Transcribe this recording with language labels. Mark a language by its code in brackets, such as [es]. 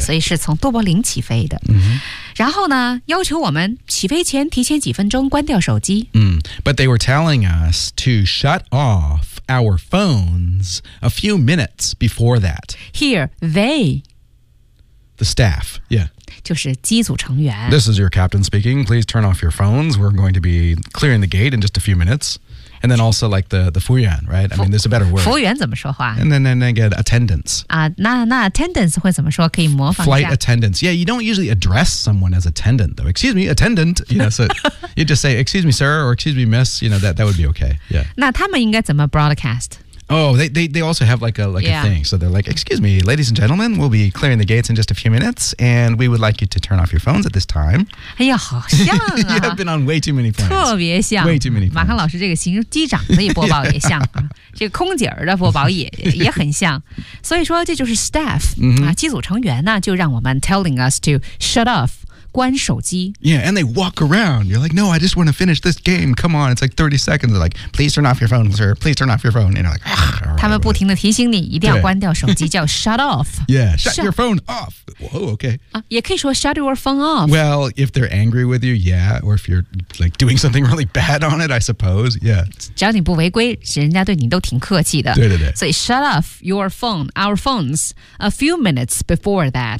[zh] 所以是从都柏林起飞的。 Mm-hmm. 然后呢，要求我们起飞前提前几分钟关掉手机。 [en] But they were telling us to shut off our phones a few minutes before that. Here, they. The staff, yeah. [zh] 就是机组成员。 [en] This is your captain speaking. Please turn off your phones. We're going to be clearing the gate in just a few minutes. And then also like the [zh] 服务员, [en] right? I mean, there's a better word. [zh] 服务员怎么说话? [en] And then get attendants. [zh] 啊，那 attendants 会怎么说?可以模仿一下。 [en] Flight attendants. Yeah, you don't usually address someone as attendant, though. Excuse me, attendant. You know, so you just say, excuse me, sir, or excuse me, miss. You know, that would be okay. Yeah. 那他们应该怎么 broadcast? Oh, they also have like a thing. So they're like, excuse me, ladies and gentlemen, we'll be clearing the gates in just a few minutes, and we would like you to turn off your phones at this time. [zh] 哎呀，好像啊。 [en] You have been on way too many phones. [zh] 特别像。 [en] Way too many phones. [zh] 马康老师这个形容机长的播报也像。 [en] yeah. [zh] 这个空姐的播报也很像。所以说这就是 staff,、 mm-hmm. 啊、机组成员呢就让我们 [en] telling us to shut off. [zh] 关手机 [en] Yeah, and they walk around. You're like, no, I just want to finish this game. Come on, it's like 30 seconds. They're like, please turn off your phone, sir. Please turn off your phone. And you're like, ugh. [zh] 他们不停地提醒你一定要关掉手机叫 shut off. [en] Yeah, shut your phone off. Whoa, okay.、 [zh] 也可以说 [en] shut your phone off. Well, if they're angry with you, yeah. Or if you're like doing something really bad on it, I suppose. Yeah. [zh] 只要你不违规人家对你都挺客气的。对对对。 [en] 所以 shut off your phone, our phones, a few minutes before that.